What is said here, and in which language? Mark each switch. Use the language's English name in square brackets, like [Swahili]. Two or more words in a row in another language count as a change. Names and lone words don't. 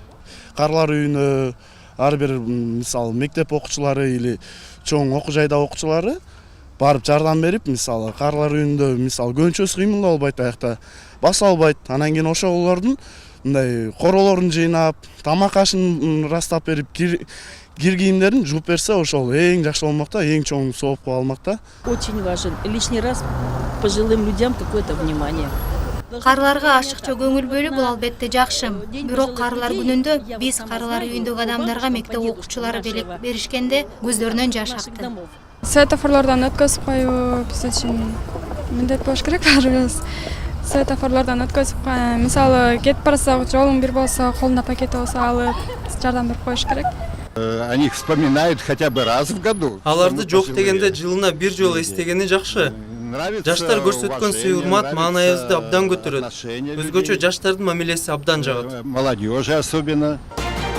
[Kyrgyz] Карылар үйүнө ар бир мисалы мектеп окуучулары или чоң окуу жайда окуучулары барып жардам берип, мисалы карылар үйүндө мисалы көнчөс кыймылдоо болбойт, аякта баса албайт. Анан кийин ошолордун мындай королорун жыйнап, тамак ашын растап берип, кир кийимдерин жууп берсе, ошол эң жакшы болмок да, эң чоң соопко алмак да. [Russian] Очень важен лишний раз пожилым людям какое-то внимание. [Kyrgyz] Карыларга ашыкча көңүл бөлүү бул албетте жакшы. Бирок карылар күнүндө биз карылар үйүндөгү адамдарга мектеп окуучулары белек беришкенде көздөрүнөн жаш акты. Светофорлордон өткөзүп коюу биз үчүн міндет болуш керек баарыбыз. Светофорлордон өткөзүп коюу, мисалы кетип барсак, жолуң бир болсо, колунда пакети болсо алып, жардам берип коюш керек. [Russian] О них вспоминают хотя бы раз в году. [Kyrgyz] Аларды жок дегенде жылына бир жолу эстегени жакшы. Жаштар көрсөткөн сый-урмат маанайыбызды абдан көтөрөт. Өзгөчө жаштардын мамилеси абдан жагат. [Russian] Молодежи особенно.